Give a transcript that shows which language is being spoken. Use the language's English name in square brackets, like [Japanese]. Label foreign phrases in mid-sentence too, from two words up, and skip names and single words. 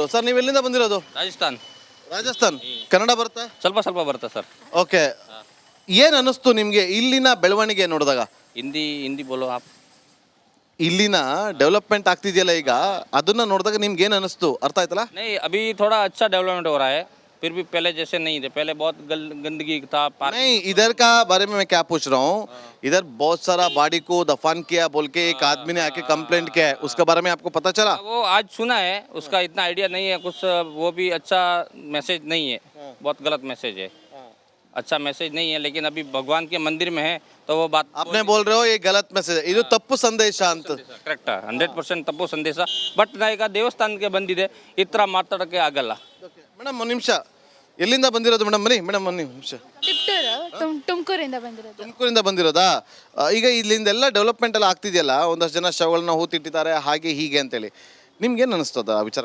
[Kannada] ಸರ್ ನೀವು ಎಲ್ಲಿಂದ ಬಂದಿರೋದು? ರಾಜಸ್ಥಾನ್. ಕನ್ನಡ ಬರುತ್ತಾ? ಸ್ವಲ್ಪ ಬರುತ್ತೆ ಸರ್. ಓಕೆ. ಏನು ಅನ್ನಿಸ್ತು ನಿಮಗೆ ಇಲ್ಲಿನ ಬೆಳವಣಿಗೆ ನೋಡಿದಾಗ? [Hindi] हिंदी बोलो आप. [Kannada] ಇಲ್ಲಿನ ಡೆವಲಪ್ಮೆಂಟ್ ಆಗ್ತಿದೆಯಲ್ಲ ಈಗ, ಅದನ್ನ ನೋಡಿದಾಗ ನಿಮ್ಗೆ ಏನು ಅನ್ನಿಸ್ತು? ಅರ್ಥ ಆಯ್ತಲ್ಲ? [Hindi] नहीं अभी थोड़ा अच्छा डेवलपमेंट हो रहा है, फिर भी पहले जैसे नहीं थे. पहले बहुत गंदगी था. नहीं, इधर का बारे में मैं क्या पूछ रहा हूँ, इधर बहुत सारा बॉडी को दफन किया बोल के एक आदमी ने आके कंप्लेंट किया है, उसके बारे में आपको पता चला? वो आज सुना है, उसका इतना आइडिया नहीं है कुछ. वो भी अच्छा मैसेज नहीं है, बहुत गलत मैसेज है. अच्छा मैसेज नहीं है, लेकिन अभी भगवान के मंदिर में है तो वो बात आपने बोल रहे हो ये गलत मैसेज, [Kannada] ಇದು ತಪ್ಪು ಸಂದೇಶ ಅಂತ. ಕರೆಕ್ಟ್, 100% ತಪ್ಪು ಸಂದೇಶ. ಬಟ್ ನಾ ಈಗ ದೇವಸ್ಥಾನಕ್ಕೆ ಬಂದಿದೆ, ಈ ಥರ ಮಾತಾಡೋಕ್ಕೆ ಆಗಲ್ಲ. ಮೇಡಮ್ ಒಂದು ನಿಮಿಷ, ಎಲ್ಲಿಂದ ಬಂದಿರೋದು ಮೇಡಮ್? ಮೇಡಮ್ ಒಂದು ನಿಮಿಷ. ತುಮಕೂರಿಂದ ಬಂದಿರೋದಾ? ಈಗ ಇಲ್ಲಿಂದೆಲ್ಲ ಡೆವಲಪ್ಮೆಂಟ್ ಎಲ್ಲ ಆಗ್ತಿದೆಯಲ್ಲ, ಒಂದಷ್ಟು ಜನ ಶವಗಳನ್ನ ಹೂತಿಟ್ಟಿದ್ದಾರೆ ಹಾಗೆ ಹೀಗೆ ಅಂತೇಳಿ, ನಿಮ್ಗೇನು ಅನಿಸ್ತದ ಆ ವಿಚಾರ?